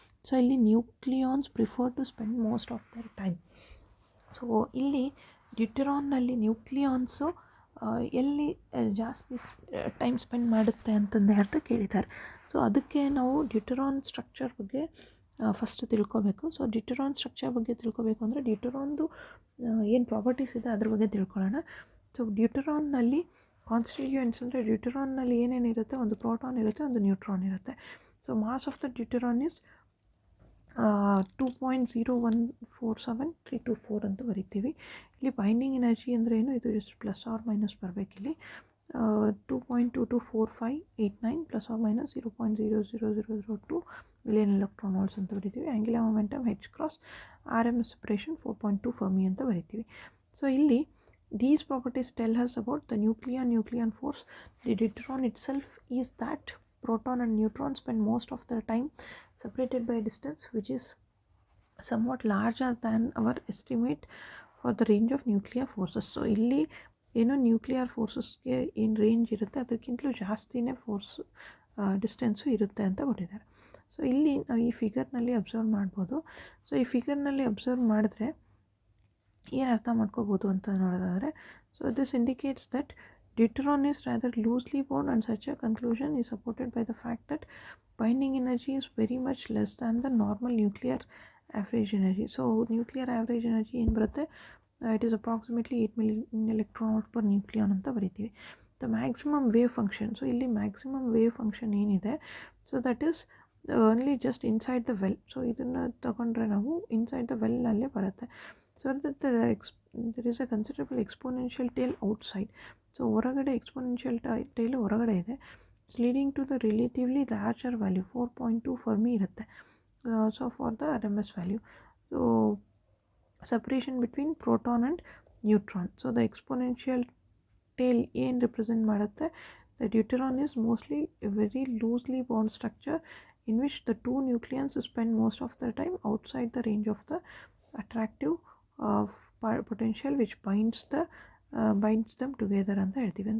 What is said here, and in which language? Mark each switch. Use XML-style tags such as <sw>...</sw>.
<en>So ಇಲ್ಲಿ nucleons prefer to spend most of their time.</en> <kn>So ಇಲ್ಲಿ ಡ್ಯೂಟೆರಾನ್ನಲ್ಲಿ ನ್ಯೂಕ್ಲಿಯಾನ್ಸು ಎಲ್ಲಿ ಜಾಸ್ತಿ ಟೈಮ್ ಸ್ಪೆಂಡ್ ಮಾಡುತ್ತೆ ಅಂತ ಕೇಳಿದ್ದಾರೆ. ಸೊ ಅದಕ್ಕೆ ನಾವು ಡ್ಯೂಟೆರಾನ್ ಸ್ಟ್ರಕ್ಚರ್ ಬಗ್ಗೆ ಫಸ್ಟ್ ತಿಳ್ಕೊಬೇಕು. ಸೊ ಡ್ಯೂಟೆರಾನ್ ಸ್ಟ್ರಕ್ಚರ್ ಬಗ್ಗೆ ತಿಳ್ಕೊಬೇಕು ಅಂದರೆ ಡ್ಯೂಟೆರಾನ್ದು ಏನು ಪ್ರಾಪರ್ಟೀಸ್ ಇದೆ ಅದ್ರ ಬಗ್ಗೆ ತಿಳ್ಕೊಳ್ಳೋಣ. ಸೊ ಡ್ಯೂಟೆರಾನ್ನಲ್ಲಿ ಕಾನ್ಸ್ಟಿಟ್ಯೂಯೆಂಟ್ಸ್ ಅಂದರೆ ಡ್ಯೂಟೆರಾನ್ನಲ್ಲಿ ಏನೇನಿರುತ್ತೆ, ಒಂದು ಪ್ರೋಟಾನ್ ಇರುತ್ತೆ, ಒಂದು ನ್ಯೂಟ್ರಾನ್ ಇರುತ್ತೆ.</kn> <en>So mass of the deuteron is 2.0147324 ಅಂತ ಬರಿತೀವಿ.</en> <kn>ಇಲ್ಲಿ ಬೈಂಡಿಂಗ್ ಎನರ್ಜಿ ಅಂದರೆ ಏನು, ಇದು ಜಸ್ಟ್ ± ಬರಬೇಕಿಲ್ಲಿ. 2.224589 ± 0.00002 ಮಿಲಿಯನ್ ಎಲೆಕ್ಟ್ರಾನ್ ವೋಲ್ಟ್ಸ್ ಅಂತ ಬರಿತೀವಿ. Angular momentum h×, RMS separation 4.2 Fermi ಅಂತ ಬರಿತೀವಿ.</kn> <en>So ಇಲ್ಲಿ these properties tell us about the nucleon force. The deuteron itself is that proton and neutron spend most of their time separated by a distance which is somewhat larger than our estimate for the range of nuclear forces.</en> <kn>So ಇಲ್ಲಿ ಏನೋ nuclear ಫೋರ್ಸಸ್ಗೆ ಏನು range ಇರುತ್ತೆ ಅದಕ್ಕಿಂತಲೂ ಜಾಸ್ತಿನೇ force distance ಇರುತ್ತೆ ಅಂತ ಕೊಟ್ಟಿದ್ದಾರೆ. So ಇಲ್ಲಿ ನಾವು ಈ ಫಿಗರ್ನಲ್ಲಿ ಅಬ್ಸರ್ವ್ ಮಾಡ್ಬೋದು. ಸೊ ಈ ಫಿಗರ್ನಲ್ಲಿ ಅಬ್ಸರ್ವ್ ಮಾಡಿದ್ರೆ ಏನು ಅರ್ಥ ಮಾಡ್ಕೋಬೋದು ಅಂತ ನೋಡೋದಾದರೆ,</kn> <en>So this indicates that deuteron is rather loosely bound, and such a conclusion is supported by the fact that binding energy is very much less than the normal nuclear average energy. So nuclear average energy</en> <kn>ಏನು ಬರುತ್ತೆ,</kn> <en>it is approximately 8 million electron volt per nucleon</en> <kn>ಅಂತ ಬರಿತೀವಿ.</kn> <en>The maximum wave function,</en> <kn>so ಇಲ್ಲಿ maximum wave function ಏನಿದೆ,</kn> <en>So that is only just inside the well.</en> <kn>So ಇದನ್ನು ತಗೊಂಡ್ರೆ ನಾವು inside the ವೆಲ್ನಲ್ಲೇ ಬರುತ್ತೆ.</kn> <en>So there is a considerable exponential tail outside.</en> <kn>So ಹೊರಗಡೆ exponential tile ಹೊರಗಡೆ ಇದೆ.</kn> <en>It's leading to the relatively larger value 4.2 fermi ಇರುತ್ತೆ. So for the RMS value, so separation between proton and neutron. So the exponential tail</en> <kn>ಏನು represent ಮಾಡುತ್ತೆ,</kn> <en>the deuteron is mostly a very loosely bound structure in which the two nucleons spend most of their time outside the range of the attractive potential which binds them together</en> <kn>ಅಂತ ಹೇಳ್ತೀವಿ.</kn>